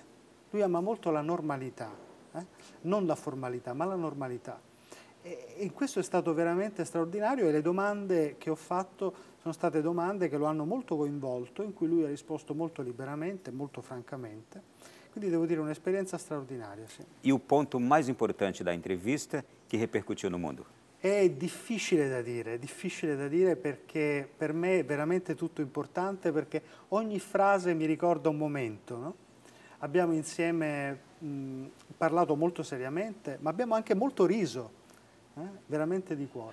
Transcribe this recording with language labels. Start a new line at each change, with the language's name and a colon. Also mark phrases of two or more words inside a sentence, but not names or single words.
Italian: Lui ama molto la normalità, non la formalità, ma la normalità. E questo è stato veramente straordinario e le domande che ho fatto sono state domande che lo hanno molto coinvolto, in cui lui ha risposto molto liberamente, molto francamente. Quindi devo dire un'esperienza straordinaria. Sì.
Portuguese: E o ponto mais importante da entrevista que repercutiu no mundo?
Italian: È difficile da dire perché per me è veramente tutto importante, perché ogni frase mi ricorda un momento, no? Abbiamo insieme parlato molto seriamente, ma abbiamo anche molto riso, veramente di cuore.